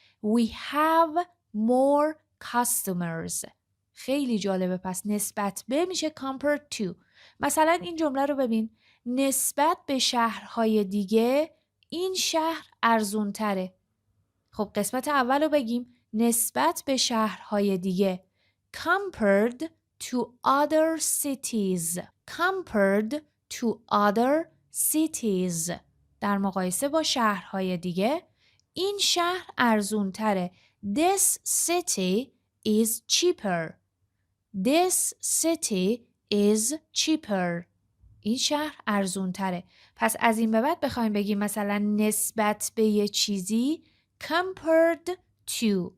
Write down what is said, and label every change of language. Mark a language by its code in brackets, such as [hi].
[en] We have more customers. [fa] خیلی جالبه. پس نسبت به میشه [en] compared to. [fa] مثلا این جمله رو ببین. نسبت به شهرهای دیگه این شهر ارزون تره. خب قسمت اول رو بگیم. نسبت به شهرهای دیگه. [en] Compared to other cities. Compared to other cities. [fa] در مقایسه با شهرهای دیگه این شهر ارزون تره. [en] This city is cheaper. This city is cheaper. [fa] این شهر ارزون تره. پس از این به بعد بخوایم بگیم مثلا نسبت به یه چیزی [en] compared to.